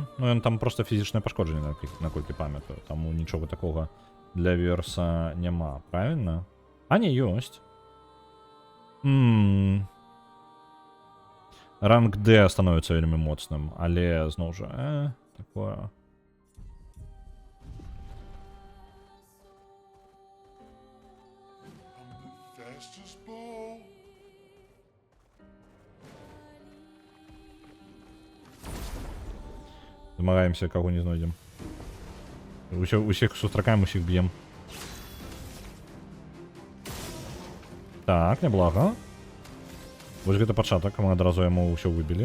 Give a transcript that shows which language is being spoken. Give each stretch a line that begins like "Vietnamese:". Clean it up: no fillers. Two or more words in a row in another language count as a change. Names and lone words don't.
Belarusian: Ну, ён там просто фізічнае пашкоджанне, наколькі памятаю. Таму нічога такога для верса няма, правильно? А не, ёсць. Ранг D становіцца вельмі моцным, але зноў жа, такое.
English: I'm the fastest ball.
Belarusian: Змагаемся, каго не знойдзем. Усіх сустракаем, усіх б'ем. Так, няблага. Вось гэта пачатак, мы адразу яму ўсё выбілі.